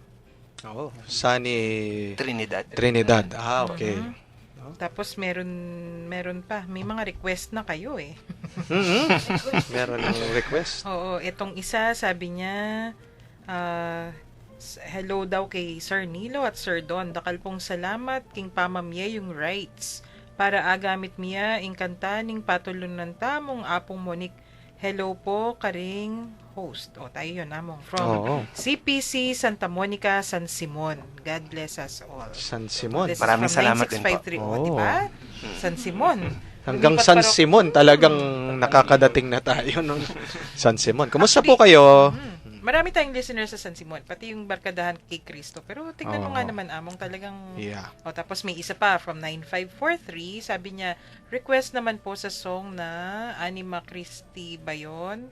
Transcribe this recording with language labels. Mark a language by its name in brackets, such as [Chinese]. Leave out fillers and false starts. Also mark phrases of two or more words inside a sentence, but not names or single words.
[Filipino] Oh, Sunny Trinidad. Ah, okay. Tapos meron pa, may mga request na kayo eh. Meron ng request. Oo, itong isa sabi niya Hello daw kay Sir Nilo at Sir Don. [Pampanga] Dakal pong salamat king pamamye yung rights. Para agamit miya ingkanta ning patulunan tamong apong Monique. Hello po karing host. O tayo yun among from [Filipino] Oo. CPC Santa Monica, San Simon. [English] God bless us all. [Filipino] San Simon. [English] This is [Filipino] Maraming from salamat din po. 9653. O, Oo. diba? San Simon. Hanggang Lumipat San parok- Simon, talagang nakakadating na tayo nun. San Simon. Kumusta po kayo? Marami tayong listeners sa San Simon, pati yung barkadahan kay Cristo. Pero tingnan mo Oo. nga naman, among talagang... Yeah. O, tapos may isa pa from 9543, sabi niya, request naman po sa song na Anima Christi ba yun?